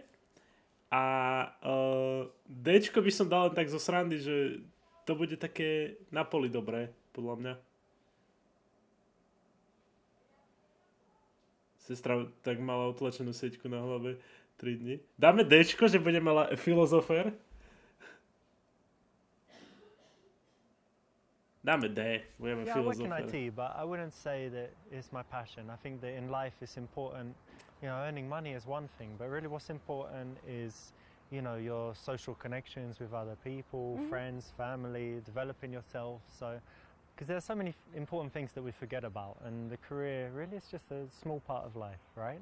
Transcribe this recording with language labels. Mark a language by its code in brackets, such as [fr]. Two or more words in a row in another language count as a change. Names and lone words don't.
[sk] A Dčko by som dal len tak zo srandy, že to bude také na poli dobré, podľa mňa. Sestra tak mala otlačenú sieťku na hlave 3 dni. Dáme Dčko, že budeme filozofér. Dáme D, budeme [en] Yeah, I work in [sk] filozofovať. [en] IT, but I wouldn't say that it's my passion. I think that in life it's important, earning money is one thing, but really what's important is, your social connections with other people, friends, family, developing yourself. So, because there's so many important things that we forget about, and the career really is just a small part of life, right?